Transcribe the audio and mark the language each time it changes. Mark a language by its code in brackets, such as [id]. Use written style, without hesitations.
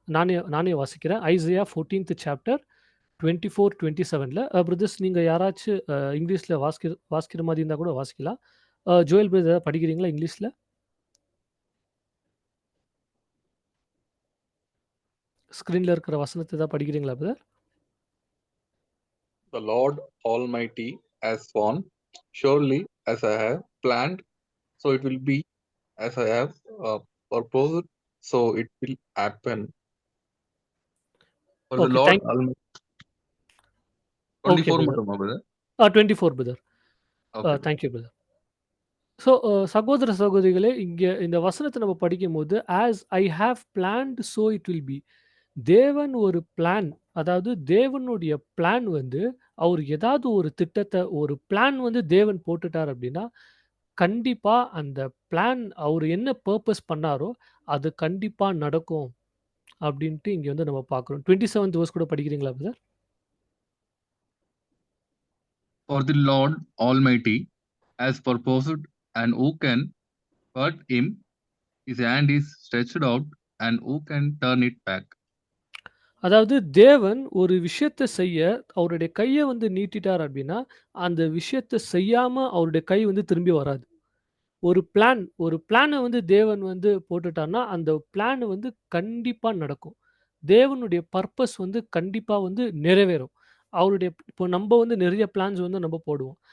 [ta] நானே நானே வாசிக்கிறேன். ஐசையா 14த் சாப்டர் 24, 27ல பிரதர்ஸ் நீங்க யாராச்சு இங்கிலீஷ்ல வாசிக்கிற மாரி இருந்தா கூட வாசிக்கலாம். ஜோயல் பிரதர் ஏதாவது படிக்கிறீங்களா இங்கிலீஷ்ல? ஸ்க்ரீன்ல இருக்கிற வசனத்த ஏதாவது படிக்கிறீங்களா brother? [en] The Lord Almighty has sworn, surely as I have planned, so it will be, as I have proposed, so it will happen. For the okay. Lord Almighty, okay 24 brother. [ta] மட்டுமா brother? [en] 24 brother. Okay, brother. Thank you brother. [ta] சகோதர சகோதரிகளே, இங்க இந்த வசனத்த நம்ம படிக்கும்போது, [en] "As I have planned so it will be." [ta] தேவன் ஒரு plan, அதாவது தேவனுடைய பிளான் வந்து, அவரு ஏதாவது ஒரு திட்டத்த, ஒரு பிளான் வந்து தேவன் போட்டுட்டார் அப்டின்னா, கண்டிப்பா அந்த பிளான் அவரு என்ன பர்ப்பஸ் பண்ணாரோ, அது கண்டிப்பா நடக்கும். அப்டின்ட்டு இங்க வந்து நம்ம பார்க்குறோம். 27த் வெர்ஸ் கூட படிக்கிறீங்களா brother? [en] For the Lord Almighty has purposed, and who can hurt him? His hand is stretched out, and who can turn it back? [ta] அதாவது தேவன் ஒரு விஷயத்த செய்ய அவருடைய கைய வந்து நீட்டிட்டார் அப்டின்னா, அந்த விஷயத்த செய்யாம அவருடைய கை வந்து திரும்பி வராது. ஒரு பிளான வந்து தேவன் வந்து போட்டுட்டார்ன்னா, அந்த பிளான் வந்து கண்டிப்பா நடக்கும். தேவனுடைய பர்ப்பஸ் வந்து கண்டிப்பா வந்து நிறைவேறும். இப்போ நம்ப வந்து நெறைய பிளான்ஸ் வந்து நம்ப போடுவோம்.